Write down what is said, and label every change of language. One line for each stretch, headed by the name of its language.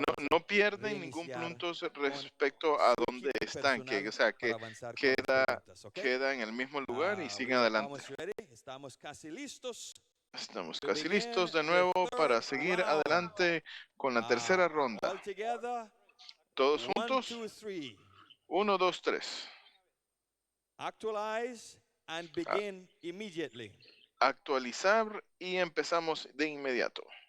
Spanish: No pierden ningún punto respecto a dónde están, o sea, que queda en el mismo lugar y siguen adelante. Estamos casi listos. Estamos casi listos de nuevo para seguir adelante con la tercera ronda. Todos juntos. 1, 2, 3.
English: Actualize and begin immediately.
Spanish: Actualizar y empezamos de inmediato.